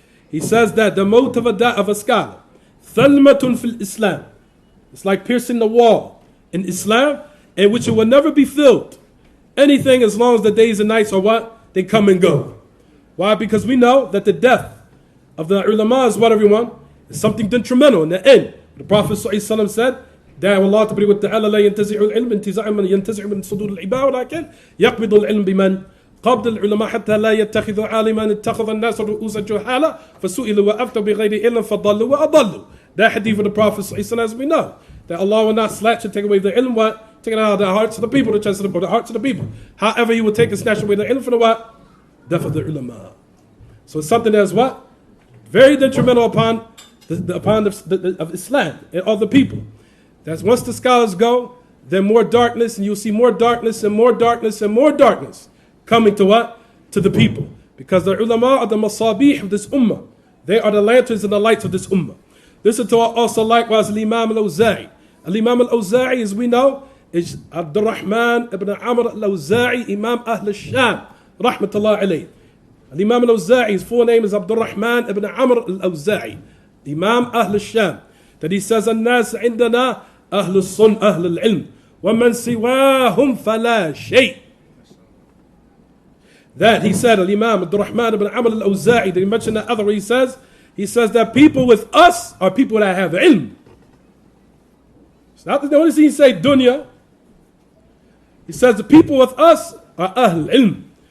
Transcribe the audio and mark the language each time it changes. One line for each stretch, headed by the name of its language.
English: He says that the mot of a scholar,
Arabic: ثلمة في الإسلام,
English: it's like piercing the wall in Islam, in which it will never be filled. Anything as long as the days and nights are what? They come and go. Why? Because we know that the death of the ulama is what, everyone? It's something detrimental in the end. The Prophet ﷺ said,
Arabic: دعوا الله تبارك وتعالى لا ينتزع العلم انتزاع من ينتزع من صدور العباد ولكن يقبض العلم بمن قبض العلماء حتى لا يتخذ عالما اتخذ الناس رؤوس جهالا فسئلوا وأفتوا بغير علم فضلوا وأضلوا.
English: That hadith of the Prophet ﷺ, as we know, that Allah will not snatch and take away the ilm, what? Take it out of the hearts of the people, the hearts of the people. However, He will take and snatch away the ilm for the what? Death of the ulama. So it's something that is what? Very detrimental upon of Islam and other people. That's once the scholars go, then more darkness, and you'll see more darkness and more darkness and more darkness coming to what? To the people. Because the ulama are the masabih of this ummah. They are the lanterns and the lights of this ummah. Listen to also likewise al-Imam al-Awza'i. Al-Imam al-Awza'i, as we know, is Abdur-Rahman ibn Amr al-Awza'i, Imam Ahl al-Sham, rahmatullah alayh. Al-Imam al-Awza'i, his full name is Abdur-Rahman ibn Amr al-Awza'i, Imam Ahl al-Sham. That he says,
Arabic: الناس عندنا أهل الصن أهل العلم ومن سواهم فلا شيء.
English: That he said, Al-Imam Abdur-Rahman ibn Amr al-Awza'i, that he mentioned that other, he says that people with us are people that have ilm. It's not that the only thing he say dunya. He says the people with us are Ahl ilm.